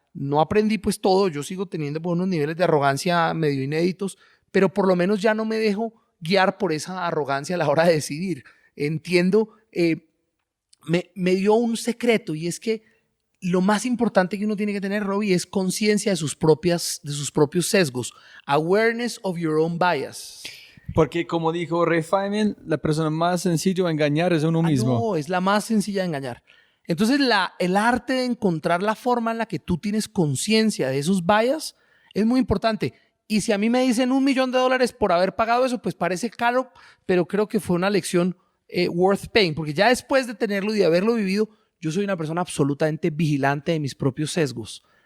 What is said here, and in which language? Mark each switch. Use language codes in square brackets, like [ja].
[es] No aprendí pues todo, yo sigo teniendo pues, unos niveles de arrogancia medio inéditos, pero por lo menos ya no me dejo guiar por esa arrogancia a la hora de decidir. Entiendo, me dio un secreto, y es que lo más importante que uno tiene que tener, Robbie, es conciencia de sus propios sesgos. [en] Awareness of your own bias. [es] Porque como dijo Ray Feynman, la persona más sencilla de engañar es uno mismo. No, es la más sencilla de engañar. Entonces, el arte de encontrar la forma en la que tú tienes conciencia de esos bias es muy importante. Y si a mí me dicen $1.000.000 por haber pagado eso, pues parece caro, pero creo que fue una lección [en] worth paying, [es] porque ya después de tenerlo y de haberlo vivido, yo soy una persona absolutamente vigilante de mis propios sesgos.